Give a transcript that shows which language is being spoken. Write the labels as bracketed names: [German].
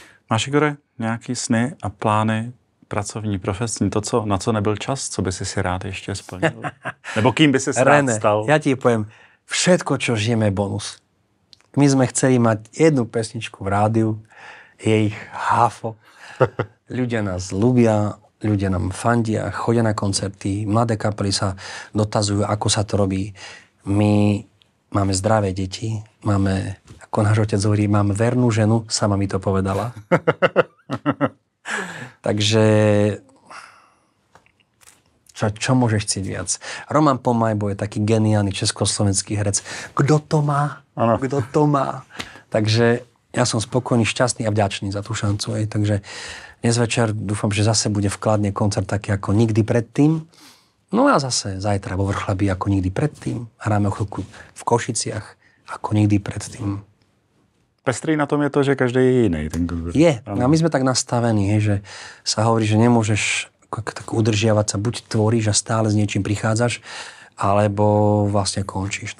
[Czech] Máš, Igore, nějaký sny a plány pracovní, profesní, to, na co nebyl čas, co by si rád ještě splnil? Nebo kým by si rád stal? [Slovak] Ja ti poviem, všetko, čo žijeme, je bonus. My sme chceli mať jednu pesničku v rádiu, je ich hafo. Ľudia nás ľúbia, ľudia nám fandia, chodia na koncerty, mladé kapely sa dotazujú, ako sa to robí. My máme zdravé deti, máme, ako náš otec hovorí, mám vernú ženu, sama mi to povedala. Takže čo môžeš chcieť viac? Roman Pomajbo je taký geniálny československý herec. Kto to má? [Czech] Ano. [Slovak] Kto to má? Takže ja som spokojný, šťastný a vďačný za tú šancu. Takže dnes večer dúfam, že zase bude vkladne koncert taký ako nikdy predtým. No a zase zajtra vo Vrchlabí ako nikdy predtým. Hráme o chvíľku v Košiciach ako nikdy predtým. Pestrý na tom je to, že každý je iný. Je. A my sme tak nastavení, že sa hovorí, že nemôžeš tak udržiavať sa. Buď tvoríš a stále s niečím prichádzaš, alebo vlastne končíš.